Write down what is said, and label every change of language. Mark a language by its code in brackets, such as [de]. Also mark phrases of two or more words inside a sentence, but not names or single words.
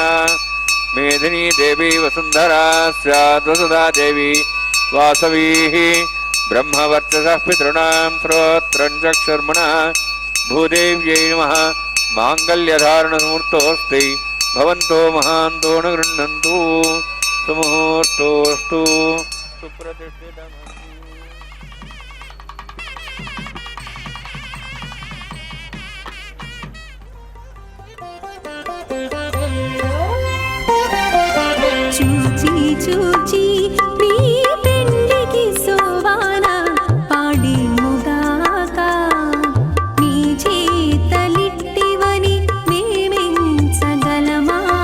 [sa] ಮೇದಿನಿ ದೇವಿ ವಸುಂಧರಾ ಸ್ಯಾತ್ ವಸುಧಾ ದೇವಿ ವಾಸವೀಃ ಬ್ರಹ್ಮವರ್ಚಸಃ ಪಿತॄಣಾಂ ಶ್ರೋತ್ರಂ ಚಕ್ಷುರ್ಮಣಃ ಭೂದೇವ್ಯೈ ನಮಃ. ಮಾಂಗಲ್ಯಧಾರಣ ಸಮೂರ್ತೋಸ್ತಿ ಭವಂತೋ ಮಹಾಂತೋ ನ ಗೃಹ್ಣಂತು ಸುಮುಹೂರ್ತೋಸ್ತು ಸುಪ್ರತಿಷ್ಠಿತಮಸ್ತು. [te] చూచి చూచి మీ పెండికి సోవాన పాడి ముగాక నీ చేతలిట్టివని మేమెంచగలమా?